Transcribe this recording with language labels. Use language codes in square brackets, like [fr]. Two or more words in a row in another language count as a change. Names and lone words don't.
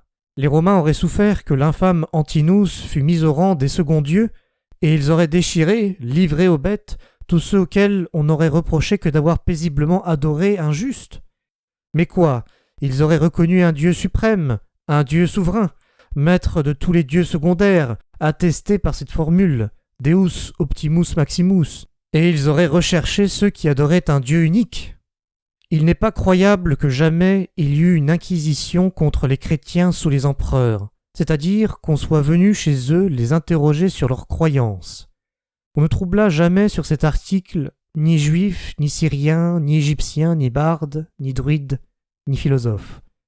[fr] Les Romains auraient souffert que l'infâme Antinous fût mis au rang des seconds dieux, et ils auraient déchiré, livré aux bêtes, tous ceux auxquels on n'aurait reproché que d'avoir paisiblement adoré un juste. Mais quoi? Ils auraient reconnu un Dieu suprême, un Dieu souverain, maître de tous les dieux secondaires, attesté par cette formule « [la] Deus optimus maximus [fr] », et ils auraient recherché ceux qui adoraient un Dieu unique. Il n'est pas croyable que jamais il y eut une inquisition contre les chrétiens sous les empereurs, c'est-à-dire qu'on soit venu chez eux les interroger sur leurs croyances. On ne troubla jamais sur cet article ni juifs, ni syriens, ni égyptiens, ni bardes, ni druides, ni philosophes.